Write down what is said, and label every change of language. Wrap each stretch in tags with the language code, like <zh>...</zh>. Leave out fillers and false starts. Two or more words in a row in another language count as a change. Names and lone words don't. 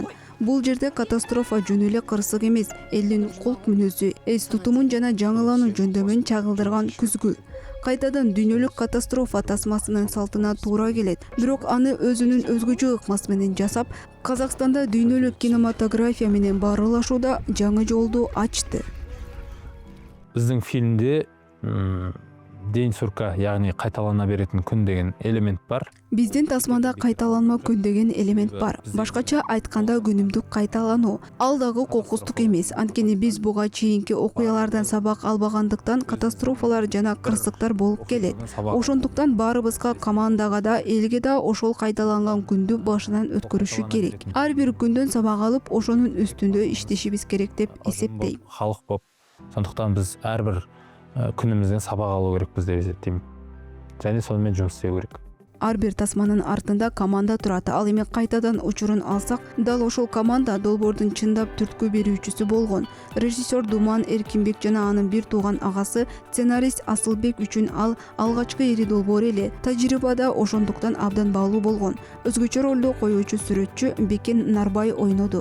<ky>Бул жерде катастрофа жөн эле кырсык эмес, элдин кулк мүнөзү, эс тутумун жана жаңылануу жөндөмүн чагылдырган күзгү. Кайтадан дүйнөлүк катастрофа тасмасынын салтына туура келет. Бирок аны өзүнүн өзгөчө ыкмасы менен жасап, Казакстанда дүйнөлүк кинематография менен баарылашууда жаңы жолду ачты. Биздин фильмде</ky> <kk>день сурка, яғни кайталана беретін күн деген элемент бар.</kk> <ky>Биздин тасмада кайталанма күн деген элемент бар. Башкача айтканда күнүмдүк кайталануу. Ал дагы кокустук эмес. Анткени биз буга чейинки окуялардан сабак албагандыктан катастрофалар жана кырсыктар болуп келет. Ошондуктан баарыбызга, командага да, элге да ошол кайталанган күндү башынан өткөрүшү керек. Ар бир күндөн сабак алып, ошонун үстүндө иштешибиз керек деп эсептейм. Халык боп. Сондуктан биз ар бир күнүмүздөн сабак алуу керекпиз деп эсептейм.</ky> <kk>Және сонымен жұмыс істеу керек.</kk> <ky>Ар бир тасманын артында команда турат. Ал эми кайтадан учурун алсак, дал ошол команда долбоордун чындап түрткү берүүчүсү болгон. Режиссер Думан Эркинбек жана анын бир тууган агасы, сценарист Асылбек үчүн ал алгачкы ири долбоор эле. Тажрыйбада ошондуктан абдан баалуу болгон. Өзгөчө ролду коюучу сүрөтчү Бекен Нарбай ойноду.</ky>